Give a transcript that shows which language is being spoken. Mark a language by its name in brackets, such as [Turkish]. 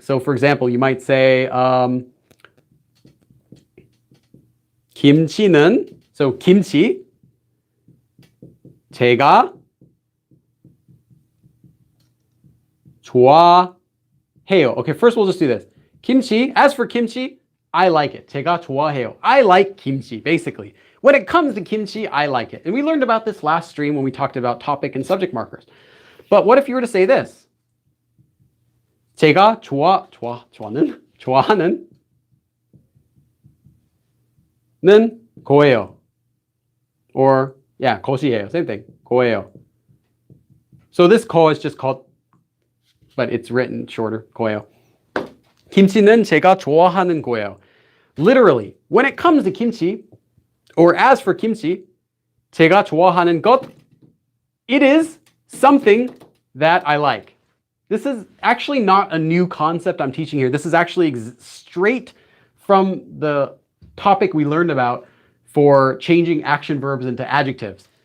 [English] So for example, you might say, 김치는, so 김치, [Korean] 제가 좋아해요. [English] Okay, first we'll just do this. Kimchi, as for kimchi, I like it. [Korean] 제가 좋아해요. [English] I like kimchi, basically. When it comes to kimchi, I like it. And we learned about this last stream when we talked about topic and subject markers. But what if you were to say this? [Korean] 제가 좋아하는 는 거예요. Or, yeah, 것이에요. [English] Same thing. [Korean] 거예요. [English] So this 거 is just called, but it's written shorter. [Korean] 거예요. 김치는 제가 좋아하는 거예요. [English] Literally, when it comes to kimchi, or as for kimchi, [Korean] 제가 좋아하는 것, [English] it is something that I like. This is actually not a new concept I'm teaching here. This is actually straight from the topic we learned about for changing action verbs into adjectives.